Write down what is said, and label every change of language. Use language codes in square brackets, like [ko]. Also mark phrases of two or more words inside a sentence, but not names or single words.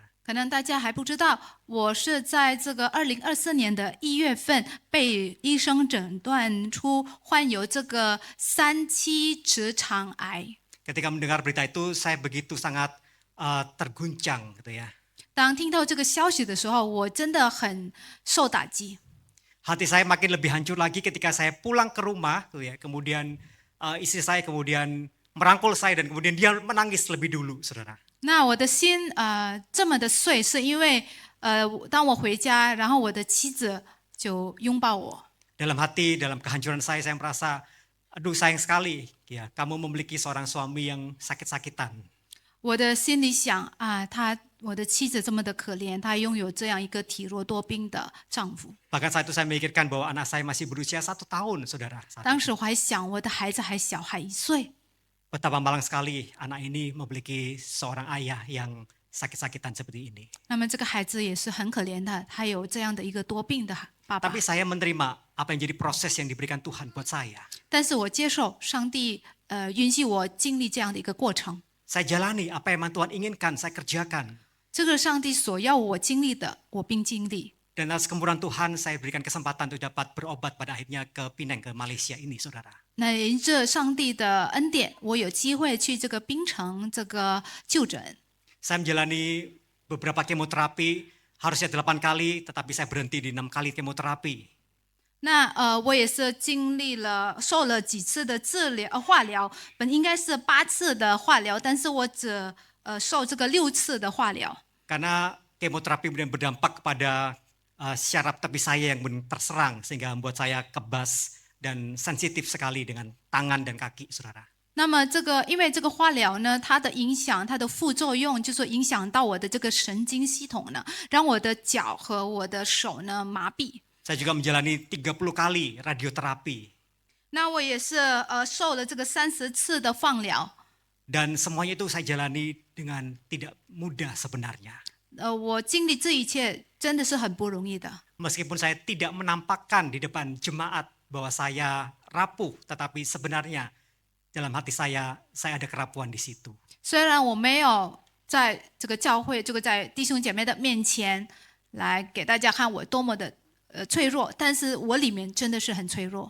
[zh] 可能大家还不知道，我是在这个2024年的1月份被医生诊断出患有这个3期直肠癌。 [id] Ketika mendengar berita itu saya begitu sangat terguncang gitu ya. [zh] 当听到这个消息的时候，我真的很受打击。 [id] Hati saya makin lebih hancur lagi ketika saya pulang ke rumah tuh ya. Kemudian istri saya kemudian merangkul saya dan kemudian dia menangis lebih dulu, saudara. [zh] 那我的心这么的碎，是因为当我回家，然后我的妻子就拥抱我。 [id] Dalam hati, dalam kehancuran saya merasa, aduh sayang sekali ya, kamu memiliki seorang suami yang sakit-sakitan. [zh] 我的心里想啊，我的妻子这么的可怜，她拥有这样一个体弱多病的丈夫。 [id] Bahkan saat itu saya memikirkan bahwa anak saya masih berusia 1 tahun, saudara. [zh] 当时我还想，我的孩子还小，还1岁。 [id] Betapa malang sekali anak ini memiliki seorang ayah yang sakit-sakitan seperti ini. [zh] 那么这个孩子也是很可怜的，他有这样的一个多病的爸爸 [id] Tapi。saya menerima apa yang jadi proses yang diberikan Tuhan buat saya. [zh] 但是我接受上帝允许我经历这样的一个过程。 [id] Saya jalani apa yang Tuhan inginkan, saya kerjakan. [zh] 这个上帝所要我经历的，我并经历。 [id] Dan atas kemurahan Tuhan saya berikan kesempatan untuk dapat berobat pada akhirnya ke Penang, ke Malaysia ini, saudara. [zh] 那沿着上帝的恩典，我有机会去这个槟城这个就诊。 [id] Saya menjalani beberapa kemoterapi, harusnya 8 kali, tetapi saya berhenti di 6 kali kemoterapi. [zh] 那我也是经历了受了几次的化疗，本应该是8次的化疗，但是我只受这个6次的化疗。 [id] Karena kemoterapi kemudian berdampak kepada syaraf tepi saya yang terserang, sehingga membuat saya kebas dan sensitif sekali dengan tangan dan kaki, saudara. [zh] 那么因为这个化疗呢，它的影响，它的副作用就是影响到我的这个神经系统呢，让我的脚和我的手呢麻痹。 [id] Saya juga menjalani 30 kali radioterapi. [zh] 那我也是受了这个30次的放疗。 [id] Dan semuanya itu saya jalani dengan tidak mudah sebenarnya. [zh] 我经历这一切真的是很不容易的。 [id] Meskipun saya tidak menampakkan di depan jemaat bahwa saya rapuh, tetapi sebenarnya dalam hati saya ada kerapuhan di situ. [zh] 虽然我没有在这个教会，这个在弟兄姐妹的面前来给大家看我多么的脆弱，但是我里面真的是很脆弱。